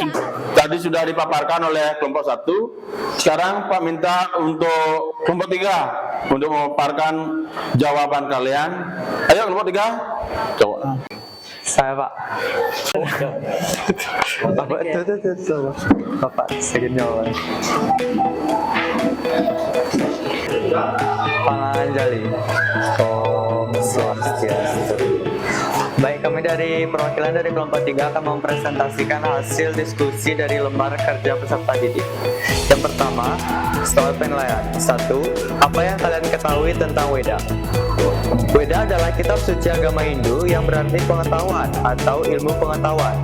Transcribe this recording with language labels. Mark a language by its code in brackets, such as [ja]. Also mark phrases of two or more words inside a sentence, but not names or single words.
[id] Tadi sudah dipaparkan oleh kelompok 1. Sekarang Pak minta untuk kelompok 3 untuk memaparkan jawaban kalian. Ayo kelompok 3. Coba. Saya, Pak. Tuh. Bapak, sedikit jawaban. Panganjali. Om Swastiastu. Baik, kami dari perwakilan dari kelompok 3 akan mempresentasikan hasil diskusi dari lembar kerja peserta didik. Yang pertama, soal penilaian. 1. Apa yang kalian ketahui tentang Weda? Weda adalah kitab suci agama Hindu yang berarti pengetahuan atau ilmu pengetahuan.